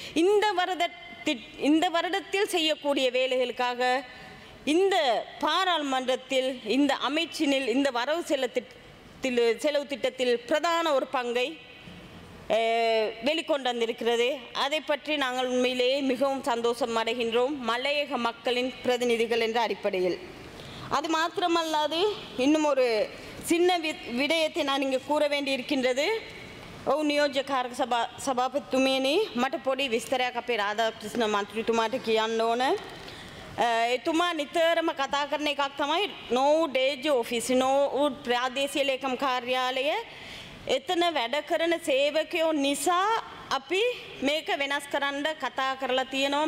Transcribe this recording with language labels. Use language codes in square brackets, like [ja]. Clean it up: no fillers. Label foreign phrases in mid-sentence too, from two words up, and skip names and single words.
[ta] இந்த வருடத்தில் செய்யக்கூடிய வேலைகளுக்காக இந்த பாராளுமன்றத்தில் இந்த அமைச்சினில் இந்த வரவு செலவு திட்டத்தில் பிரதான ஒரு பங்கை வெளிக்கொண்டு வந்திருக்கிறது. அதை பற்றி நாங்கள் உண்மையிலேயே மிகவும் சந்தோஷம் அடைகின்றோம், மலையக மக்களின் பிரதிநிதிகள் என்ற அடிப்படையில். அது மாத்திரமல்லாது இன்னும் ஒரு சின்ன விடயத்தை நான் இங்கே கூற வேண்டியிருக்கின்றது. [si] නියෝජ්‍ය කාර්ක සභාපතිතුමියනි, මට පොඩි විස්තරයක් අපේ රාධාක්‍රිෂ්ණ මන්ත්‍රීතුමාට කියන්න ඕන. එතුමා නිතරම කතා කරන එකක් තමයි නෝවුඩ් ඒජ් ඔෆිස්, නෝවුඩ් ප්‍රාදේශීය ලේකම් කාර්යාලය එතන වැඩ කරන සේවකයෝ නිසා අපි මේක වෙනස් කරන්න කතා කරලා තියෙනවා.